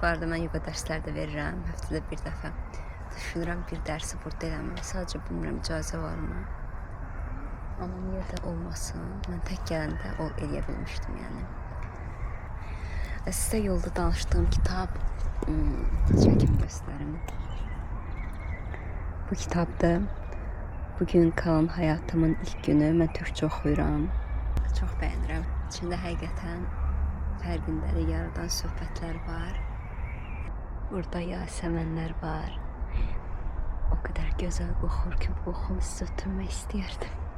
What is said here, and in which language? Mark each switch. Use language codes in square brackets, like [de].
[az] Bu arada mən yoga dərslər də verirəm. Həftədə bir dəfə. Düşünürəm bir dərsi burada eləməyə. Sadəcə bilmirəm icazə varmı? Amma niyə də olmasın? Mən tək gələndə eləyə bilmişdim yəni. Sizə yolda danışdığım kitab çəkim göstərim. bu kitabdır. [tr] Bugün kalan hayatımın ilk günü. [az] Mən türkçə oxuyuram. Çox bəyənirəm. İçində həqiqətən fərqindəlik yaradan söhbətlər var. Burada yasəmənlər var. [tr] O kadar [az] gözəl qoxur ki, bu qoxunu sizə ötürmək istəyərdim.